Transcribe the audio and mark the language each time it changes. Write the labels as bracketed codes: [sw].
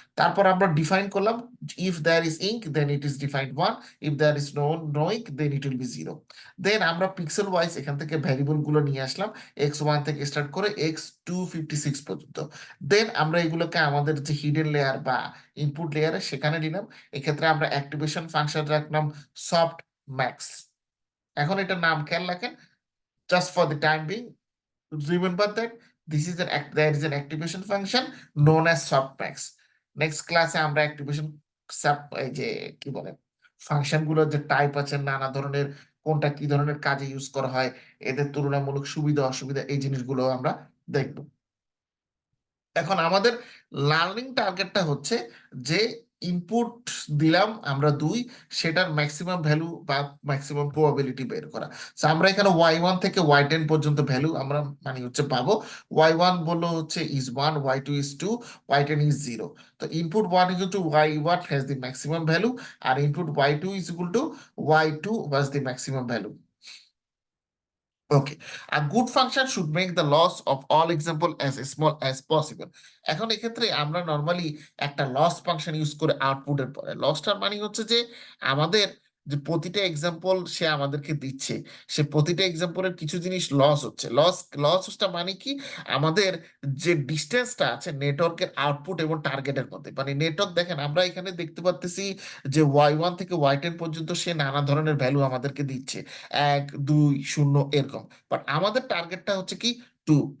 [bn] তারপর আমরা ডিফাইন করলাম, [en] If there is ink then it is defined 1, if there is no ink then it will be 0। [bn] দেন আমরা pixel wise এখান থেকে variable গুলো নিয়ে আসলাম, x1 থেকে স্টার্ট করে x256 পর্যন্ত। দেন আমরা এগুলোকে আমাদের যে হিডেন লেয়ার বা ইনপুট লেয়ারে সেখানে নিলাম। এক্ষেত্রে আমরা অ্যাক্টিভেশন ফাংশন রাখলাম সফট ম্যাক্স। এখন এটার নাম খেয়াল রাখেন, [en] Just for the time being remember that this is there is an activation function known as softmax. [bn] Next ক্লাসে আমরা অ্যাক্টিভেশন সাব এই যে কি বলে ফাংশন গুলোর যে টাইপ আছে, নানা ধরনের কোনটা কি ধরনের কাজে ইউজ করা হয়, এদের তুলনামূলক সুবিধা অসুবিধা এই জিনিসগুলো আমরা দেখব। এখন আমাদের লার্নিং টার্গেটটা হচ্ছে যে ইনপুট দিলাম আমরা 2, সেটার ম্যাক্সিমাম ভ্যালু বা ম্যাক্সিমাম প্রবাবিলিটি বের করা। So আমরা এখানে y1 থেকে y10 পর্যন্ত ভ্যালু আমরা মানে হচ্ছে পাবো। [en] y1 [bn] বললো হচ্ছে [en] is 1, y2 is 2, y10 is 0। তো input 1 is equal to y1 has the maximum value, আর input y2 is equal to y2 was the maximum value. Okay, a good function should make the loss of all example as small as possible. [bn] এখন এক্ষেত্রে আমরা normally একটা loss function use করে আউটপুটের পরে, লসটার মানে হচ্ছে যে আমাদের যে প্রতিটা এক্সাম্পল সে আমাদেরকে দিচ্ছে, সে প্রতিটা এক্সাম্পলের কিছু জিনিস লস হচ্ছে। লসটা মানে কি, আমাদের যে ডিস্টেন্সটা আছে নেটওয়ার্কের আউটপুট এবং টার্গেটের মধ্যে, মানে নেটওয়ার্ক দেখেন আমরা এখানে দেখতে পাচ্ছি যে y1 থেকে y10 পর্যন্ত সে নানা ধরনের ভ্যালু আমাদেরকে দিচ্ছে, 1 2 0 এরকম, বাট আমাদের টার্গেটটা হচ্ছে কি 2।